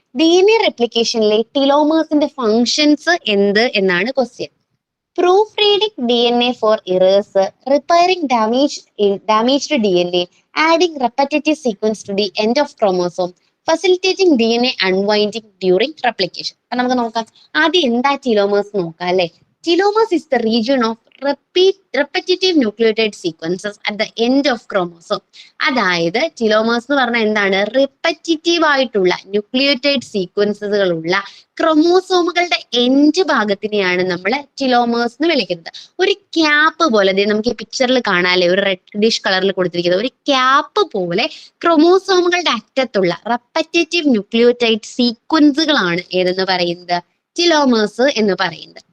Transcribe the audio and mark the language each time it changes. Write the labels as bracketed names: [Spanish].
[Malayalam] DNA replicationലെ telomersന്റെ functions എന്ത് എന്നാണ് question. [English] Proof reading DNA for errors, repairing damaged DNA, adding repetitive sequence to the end of chromosome, facilitating DNA unwinding during replication. [Malayalam] അപ്പൊ നമുക്ക് നോക്കാം, ആദ്യം എന്താ telomeres നോക്കാം അല്ലെ. [English] Telomeres is the region of repetitive nucleotide sequences at the end of chromosome. [Malayalam] അതായത് ടിലോമേഴ്സ് എന്ന് പറഞ്ഞാൽ എന്താണ്, റിപ്പറ്റിറ്റീവ് ആയിട്ടുള്ള ന്യൂക്ലിയോടൈഡ് സീക്വൻസുകളുള്ള ക്രോമോസോമുകളുടെ എൻഡ് ഭാഗത്തിനെയാണ് നമ്മൾ ടിലോമേഴ്സ് എന്ന് വിളിക്കുന്നത്. ഒരു ക്യാപ്പ് പോലെ, നമുക്ക് ഈ പിക്ചറിൽ കാണാല്ലേ, ഒരു റെഡിഷ് കളറിൽ കൊടുത്തിരിക്കുന്നത് ഒരു ക്യാപ്പ് പോലെ ക്രോമോസോമുകളുടെ അറ്റത്തുള്ള റെപ്പറ്റേറ്റീവ് ന്യൂക്ലിയോടൈഡ് സീക്വൻസുകളാണ് ഏതെന്ന് പറയുന്നത്, ടിലോമേഴ്സ് എന്ന് പറയുന്നത്.